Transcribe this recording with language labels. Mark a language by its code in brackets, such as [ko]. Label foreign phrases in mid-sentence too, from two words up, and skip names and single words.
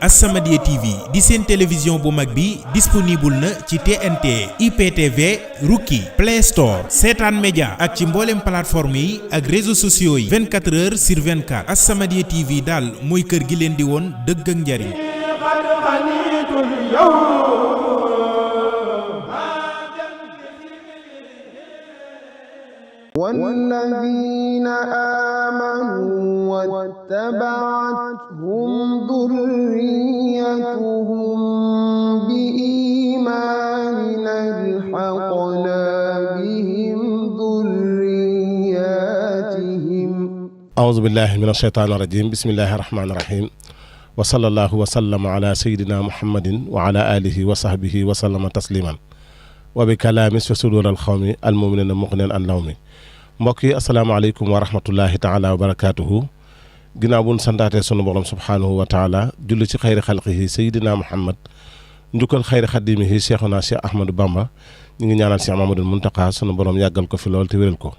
[wo] As-Samadiyya TV di seen télévision bu mag bi disponible na ci TNT IPTV Rookie Play Store Seetaan Média ak ci mboolem plateforme yi ak [fr] réseaux sociaux [wo] yi [fr] 24 heures sur 24. [wo] As-Samadiyya TV daal mooy kër gi leen di woon dëgg ak njariñ. [ar] والذين آمنوا واتبعتهم ذريتهم بإيمان ألحقنا بهم ذرياتهم. أعوذ بالله من الشيطان الرجيم. بسم الله الرحمن الرحيم. وصلى الله وسلم على سيدنا محمد وعلى آله وصحبه وسلم تسليما وبكلام في صدور القوم المؤمنين مغنيا عن لوم. [wo] mbokk yi [ar] السلام عليكم ورحمة الله تعالى وبركاته. [wo] ginnaaw bu ñu santaatee sunu borom [ar] سبحانه وتعالى [wo] julli ci [ar] خير خلقه سيدنا محمد [wo] njukkal [ar] خير خادمه شيخنا [wo] cheikh ahmadou bamba ñu ngi ñaanal cheikh mamadou muntaka sunu borom yàggal ko fi lool te wéral ko.